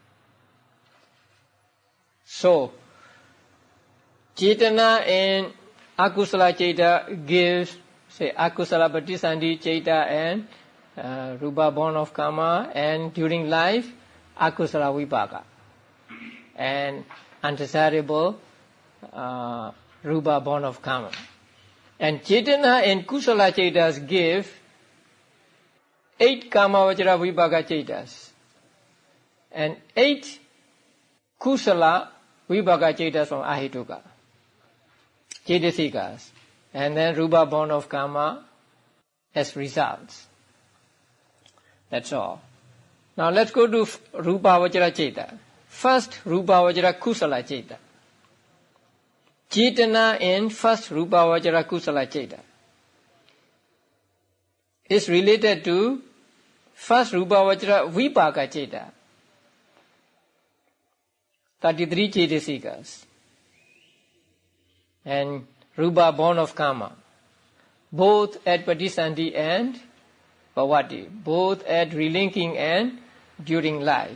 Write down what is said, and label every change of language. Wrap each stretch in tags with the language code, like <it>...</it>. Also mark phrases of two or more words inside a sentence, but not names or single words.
<en>So, Chetana in</en> <pi>Akusala Cheta</pi> <en>gives, say,</en> <pi>Akusala Patisandhi Cheta</pi> <en>and Rupa born of Karma, and during life,</en> <pi>Akusala Vibhaga.</pi> <en>And undesirable rupa born of karma. And Cetana and</en> <pi>Kusala Cetas</pi> <en>give 8</en> <pi>Kama Vajra Vibhaga Cetas</pi> <en>and 8</en> <pi>Kusala Vibhaga Cetas</pi> <en>from Ahituka, Cetasikas, and then Rupa born of Karma as results. That's all. Now let's go to</en> <pi>Rupa Vajra Ceta. First Rupa Vajra Kusala Ceta.</pi> <en>Cetana in first</en> <pi>Rupa Vajra Kusala Ceta</pi> <en>is related to first</en> <pi>Rupa Vajra Vibhaga Ceta,</pi> <en>33 Cetasikas, and Rupa born of Karma, both at Patisandhi and Bhavati, both at relinking and during life.</en>